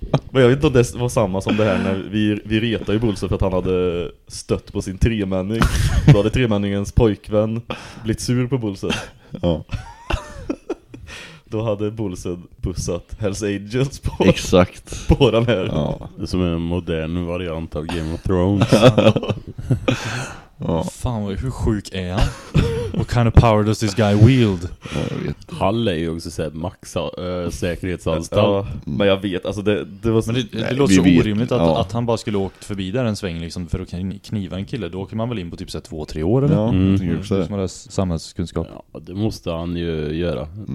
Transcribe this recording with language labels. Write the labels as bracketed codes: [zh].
[sv] Men jag vet inte om det var samma som det här när vi retade ju Bolsen för att han hade stött på sin tremänning. Då hade tremänningens pojkvän blivit sur på Bolsen. Ja. Då hade Bolsen bussat Hells Angels på, exakt, på den här. Ja. Det är som en modern variant av Game of Thrones. Ja. Ja. Fan, hur sjuk är han? [en] What kind of power does this guy wield? [sv] Hall är ju också såhär maxa säkerhetsanstalt. Ja, men jag vet, alltså det var så... Men det låter så orimligt att han bara skulle åkt förbi där en sväng liksom för att kniva en kille. Då åker man väl in på typ såhär 2-3 år eller? Ja, jag tycker det. Samhällskunskap. Ja, det måste han ju göra.